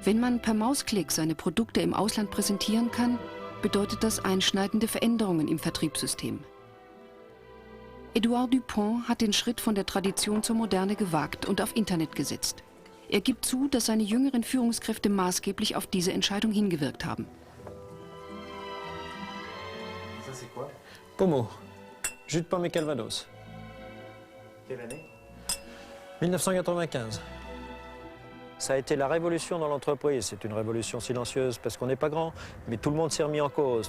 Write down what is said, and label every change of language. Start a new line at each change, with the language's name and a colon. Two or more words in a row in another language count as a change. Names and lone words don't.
German: Wenn man per Mausklick seine Produkte im Ausland präsentieren kann, bedeutet das einschneidende Veränderungen im Vertriebssystem. Edouard Dupont hat den Schritt von der Tradition zur Moderne gewagt und auf Internet gesetzt. Er gibt zu, dass seine jüngeren Führungskräfte maßgeblich auf diese Entscheidung hingewirkt haben.
French: Pommeau, jus de pomme et calvados. Quelle année? 1995. Ça a été la révolution dans l'entreprise. C'est une révolution silencieuse parce qu'on n'est pas grand, mais tout le monde s'est remis en cause.